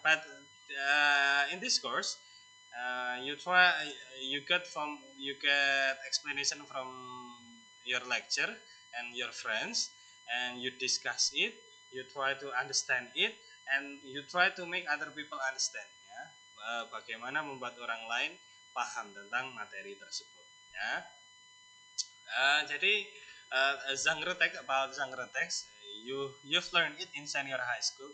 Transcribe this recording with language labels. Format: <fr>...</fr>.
<en>But in this course, you get explanation from your lecture and your friends, and you discuss it, you try to understand it, and you try to make other people understand, ya.</en> <id>Bagaimana membuat orang lain paham tentang materi tersebut, ya.</id> <en>Jadi genre text, you've learned it in senior high school.</en>